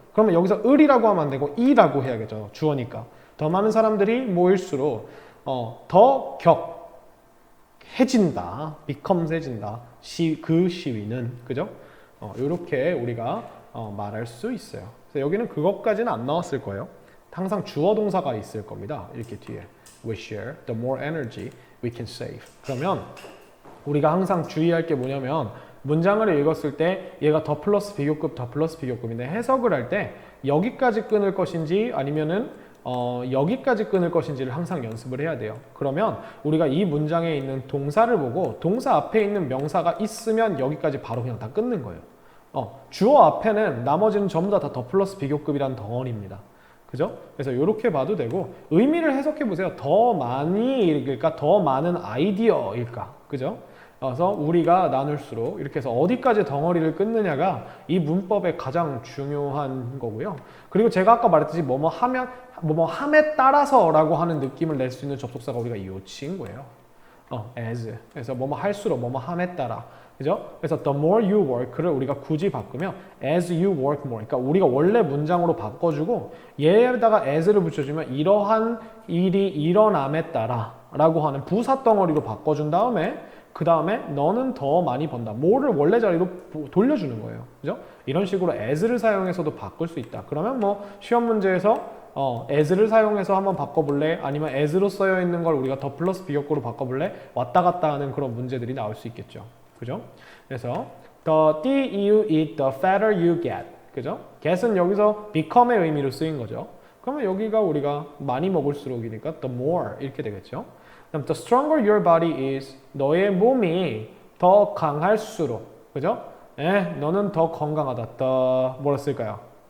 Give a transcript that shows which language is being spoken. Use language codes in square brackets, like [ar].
[ko] 그러면 여기서 을이라고 하면 안 되고 이라고 해야겠죠. 주어니까. 더 많은 사람들이 모일수록 더 격해진다. becomes 해진다. 그 시위는. 그죠? 이렇게 우리가 말할 수 있어요. 그래서 여기는 그것까지는 안 나왔을 거예요. 항상 주어 동사가 있을 겁니다. 이렇게 뒤에. [en] We share the more energy we can save. [ko] 그러면 우리가 항상 주의할 게 뭐냐면 문장을 읽었을 때 얘가 더 플러스 비교급인데 해석을 할 때 여기까지 끊을 것인지 아니면은 여기까지 끊을 것인지를 항상 연습을 해야 돼요. 그러면 우리가 이 문장에 있는 동사를 보고 동사 앞에 있는 명사가 있으면 여기까지 바로 그냥 다 끊는 거예요. 주어 앞에는 나머지는 전부 다 더 플러스 비교급이라는 덩어리입니다. 그죠? 그래서 이렇게 봐도 되고 의미를 해석해 보세요. 더 많이 읽을까? 더 많은 아이디어일까? 그죠? 그래서 우리가 나눌수록 이렇게 해서 어디까지 덩어리를 끊느냐가 이 문법의 가장 중요한 거고요. 그리고 제가 아까 말했듯이 뭐뭐 함에 따라서라고 하는 느낌을 낼 수 있는 접속사가 우리가 이 친구예요. [en] as. [ko] 그래서 뭐뭐 할수록 뭐뭐 함에 따라. 그죠? [en] 그래서 the more you work를 [ko] 우리가 굳이 바꾸면 [en] as you work more. [ko] 그러니까 우리가 원래 문장으로 바꿔주고 얘에다가 [en] as [ko] 를 붙여주면 이러한 일이 일어남에 따라 라고 하는 부사 덩어리로 바꿔준 다음에 그 다음에 너는 더 많이 번다. more를 원래 자리로 돌려주는 거예요. 그죠? 이런 식으로 as를 사용해서도 바꿀 수 있다. 그러면 뭐 시험 문제에서 as를 사용해서 한번 바꿔볼래? 아니면 as로 쓰여 있는 걸 우리가 더 플러스 비교급으로 바꿔볼래? 왔다 갔다 하는 그런 문제들이 나올 수 있겠죠. 그죠? [en] 그래서 the you eat, the fatter you get. [ko] 그죠? get은 여기서 become의 의미로 쓰인 거죠. 그러면 여기가 우리가 많이 먹을수록이니까 the more 이렇게 되겠죠. 그럼 [en] the stronger your body is, [ko] 너의 몸이 더 강할수록, 그죠? 너는 더 건강하다. the 뭐라 쓸까요?